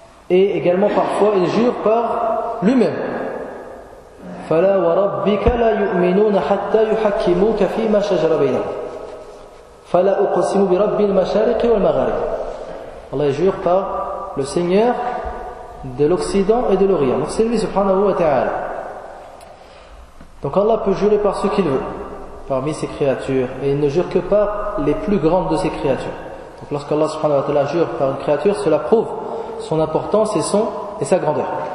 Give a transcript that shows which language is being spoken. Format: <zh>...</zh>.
<fr>Et également parfois il jure par lui-même.</fr> <ar>فلا وربك لا يؤمنون حتى يحكموك فيما شجر بينهم فلا أقسم برب المشارق والمغارب.</ar> <fr>Allah jure par le Seigneur de l'Occident et de l'Orient. Donc c'est lui subhanahu wa ta'ala. Donc Allah peut jurer par ce qu'il veut parmi ses créatures, et il ne jure que par les plus grandes de ses créatures. Donc lorsqu'Allah subhanahu wa ta'ala jure par une créature, cela prouve son importance et sa grandeur.</fr>